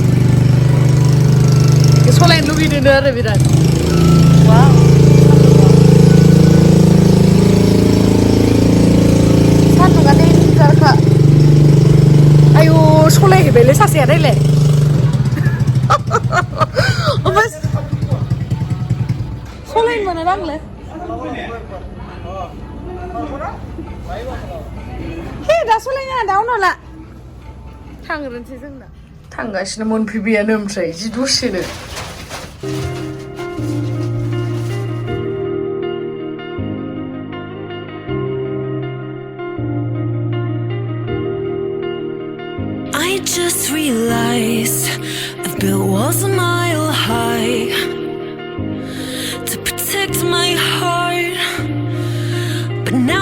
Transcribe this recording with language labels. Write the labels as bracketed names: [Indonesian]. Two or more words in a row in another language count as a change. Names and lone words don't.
[Bodo] सलायनो लुगैदों आरो बिराद वाव सान्दुङा देन्जारखा आयु सलायहैबायलै सासेया नायलाय ओमफ्राय सलायनो मोनो आंलाय हे दा सलायनो दा उनाव ला थांग्रोनोसै जों दा थांगासिनो मोनफैबायानो ओमफ्राय जि दसेनो [English] I just realized I've built walls a mile high to protect my heart but now